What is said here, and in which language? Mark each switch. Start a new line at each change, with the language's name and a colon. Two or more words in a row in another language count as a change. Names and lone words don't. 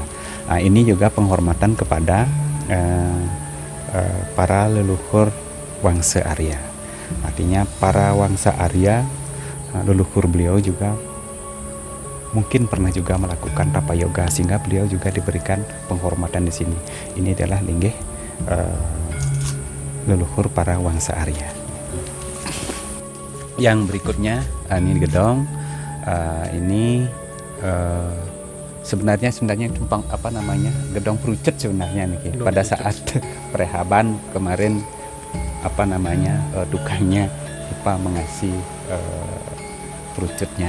Indonesian: Nah, ini juga penghormatan kepada para leluhur Wangsa Arya. Artinya para Wangsa Arya, leluhur beliau juga mungkin pernah juga melakukan tapa yoga, sehingga beliau juga diberikan penghormatan di sini. Ini adalah linggih leluhur para Wangsa Arya. Yang berikutnya ini gedong, ini sebenarnya tumpang gedong perucut sebenarnya nih. Pada saat prehaban kemarin tukangnya lupa mengasih perucutnya.